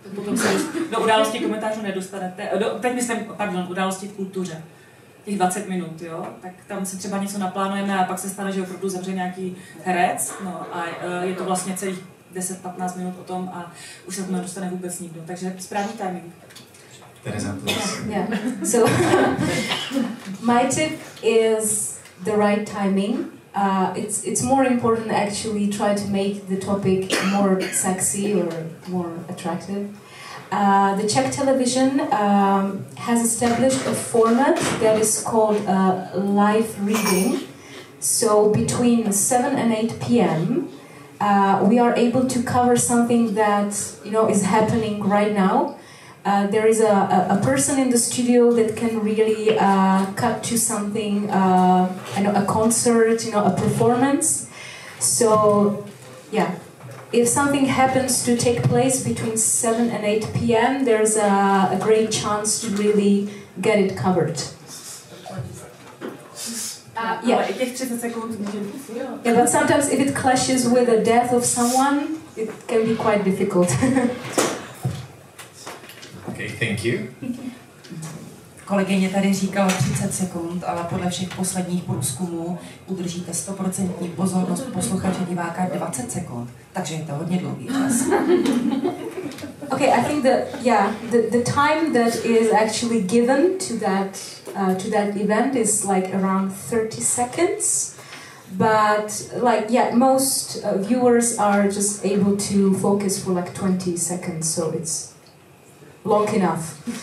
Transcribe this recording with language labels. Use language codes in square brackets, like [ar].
[cs] Potom se do událostí komentářů nedostanete. Teď myslím, události v kultuře. Těch 20 minut, jo? Tak tam se třeba něco naplánujeme a pak se stane, že opravdu zemře nějaký herec. No, a je to vlastně celých 10-15 minut o tom a už se to nedostane vůbec nikdo. Takže správný timing. [en] Yeah. So my tip is the right timing. It's more important actually try to make the topic more sexy or more attractive. The Czech Television has established a format that is called live reading. So between 7 and 8 p.m. We are able to cover something that is happening right now. There is a person in the studio that can really cut to something, a concert, a performance. So, yeah, if something happens to take place between 7 and 8 p.m., there's a great chance to really get it covered. Yeah, but sometimes if it clashes with the death of someone, it can be quite difficult. Okay, thank you. [cs] Kolegyně tady říkala 30 sekund, ale podle všech posledních průzkumů udržíte 100% pozornost posluchače diváka 20 sekund, takže je to hodně dlouhý čas. [en] Okay, I think the time that is actually given to that event is like around 30 seconds. But most viewers are just able to focus for like 20 seconds, so it's long enough.